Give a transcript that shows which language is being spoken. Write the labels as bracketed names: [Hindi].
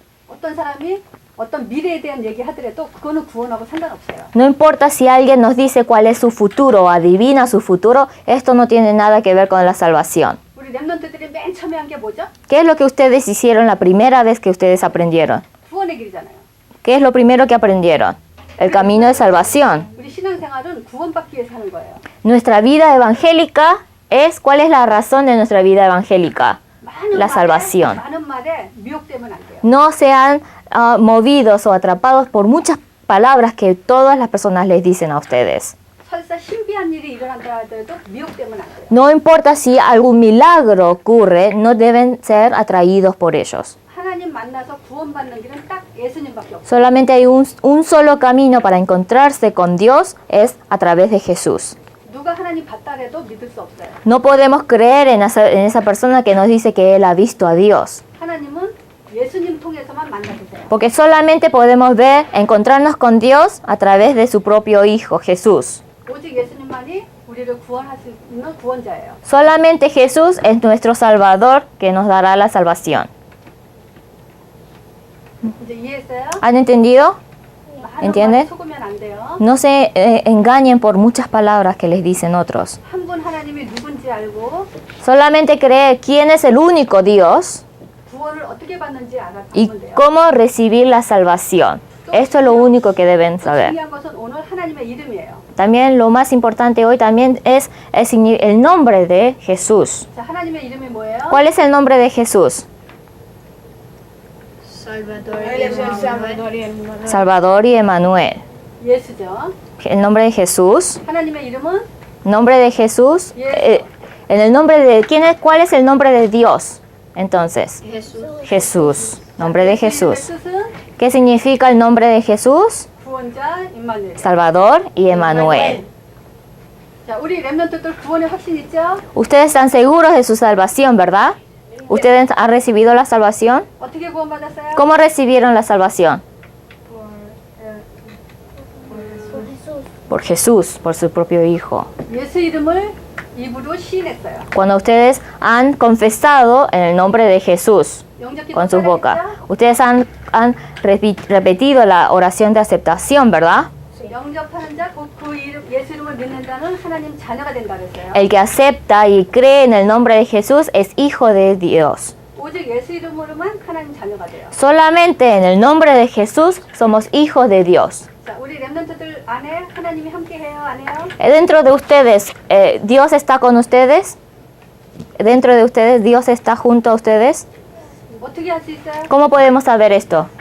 [Korean] 어떤 사람이 어떤 미래에 대한 얘기 하더라도 그거는 구원하고 상관없어요. [Spanish] No importa si alguien nos dice cuál es su futuro o adivina su futuro, esto no tiene nada que ver con la salvación. [Korean] 우리 랩런트들이 맨 처음에 한 게 뭐죠? [Spanish] ¿Qué es lo que ustedes hicieron la primera vez que ustedes aprendieron? [Korean] 구원의 길이잖아요. [Spanish] ¿Qué es lo primero que aprendieron? El camino de salvación. [Korean] 우리 신앙생활은 구원받기 위해서 하는 거예요. [Spanish] Nuestra vida evangélica ¿cuál es la razón de nuestra vida evangélica? la salvación. [Korean] 많은 말에 미혹되면 안 돼요. [Spanish] No sean movidos o atrapados por muchas palabras que todas las personas les dicen a ustedes. [Korean] 설사 신비한 일이 일어난다 하더라도 미혹되면 안 돼요. [Spanish] No importa si algún milagro ocurre, no deben ser atraídos por ellos. [Korean] 하나님 만나서 구원받는 길은 딱 예수님밖에 없어요. [Spanish] Solamente hay un solo camino para encontrarse con Dios, es a través de Jesús. [Korean] 누가 하나님 봤다 해도 믿을 수 없어요. [Spanish] No podemos creer en esa persona que nos dice que él ha visto a Dios. [Korean] 하나님은 예수님 통해서만 만나주세요. [Spanish] Porque solamente podemos encontrarnos con Dios a través de su propio Hijo, Jesús. [Korean] 오직 예수님만이 우리를 구원할 수 있는 구원자예요. [Spanish] Solamente Jesús es nuestro Salvador que nos dará la salvación. [Korean] 이제 이해했어요? [Spanish] ¿Han entendido? [Korean] 많은 [Spanish] ¿Entiendes? [Korean] 말 속으면 안 돼요. [Spanish] No se engañen por muchas palabras que les dicen otros. [Korean] 한 분 하나님이 누군지 알고 [Spanish] Solamente creer quién es el único Dios [Korean] 구원을 어떻게 받는지 [Spanish] y [Korean] 알아보면 돼요. [Spanish] cómo recibir la salvación. Esto es lo único que deben [Korean] 또 [Spanish] saber. [Korean] 중요한 것은 오늘 하나님의 이름이에요. [Spanish] También lo más importante hoy también es el nombre de Jesús. [Korean] 자, 하나님의 이름이 뭐예요? [Spanish] ¿Cuál es el nombre de Jesús? Salvador Él y es el Emmanuel. Salvador y el Manuel. Salvador y Emmanuel. [Korean] 예수죠. [Spanish] El nombre de Jesús. [Korean] 하나님의 이름은 [Spanish] Nombre de Jesús. En el nombre de ¿cuál es el nombre de Dios? Entonces, Jesús. Jesús. Nombre de Jesús. [Korean] 예수의 뜻은 [Spanish] ¿Qué significa el nombre de Jesús? [Korean] 구원자 임마누엘. [Spanish] Salvador y Emmanuel. [Korean] 자, 우리 렘넌트들 구원의 확신 있죠? [Spanish] Ustedes están seguros de su salvación, ¿verdad? ¿Ustedes han recibido la salvación? 어떻게 구원받았어요? ¿Cómo recibieron la salvación? Por Jesús, por su propio Hijo. [Korean] 예수 이름을 입으로 시인했어요. [Spanish] Cuando ustedes han confesado en el nombre de Jesús [Korean] 영접기도 [Spanish] con su boca. [Korean] 따라했죠? [Spanish] Ustedes han repetido la oración de aceptación, ¿verdad? [Korean] 영접하는 자, 곧 그 이름, 예수 이름을 믿는다는 하나님 자녀가 된다 그랬어요. [Spanish] El que acepta y cree en el nombre de Jesús es hijo de Dios. [Korean] 오직 예수 이름으로만 하나님 자녀가 돼요. [Spanish] Solamente en el nombre de Jesús somos hijos de Dios. [Korean] 자, 우리 렘넌트들 안에 하나님이 함께 해요, 안 해요? [Spanish] Dentro de ustedes, ¿Dios está con ustedes? Dentro de ustedes, ¿Dios está junto a ustedes? [Korean] 어떻게 할 수 있어요? [Spanish] ¿Cómo podemos saber esto?